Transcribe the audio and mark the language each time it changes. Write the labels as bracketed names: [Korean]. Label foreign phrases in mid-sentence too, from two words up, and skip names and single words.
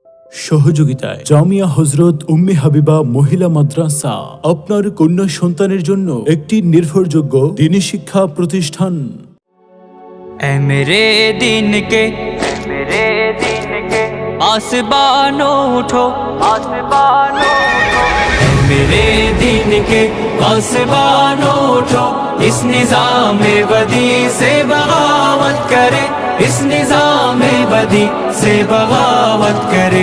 [Bangla] সহযোগিতায় জামিয়া হযরত উম্মে হাবিবা মহিলা মাদ্রাসা আপনার কন্যা সন্তানের জন্য একটি নির্ভরযোগ্য দ্বীনি শিক্ষা প্রতিষ্ঠান। [Urdu] اے میرے دین کے پاسبانوں اٹھو، اے میرے دین کے پاسبانوں اٹھو، اس نظام بدی سے بغاوت کرے، اس نظام بدی سے بغاوت کرے۔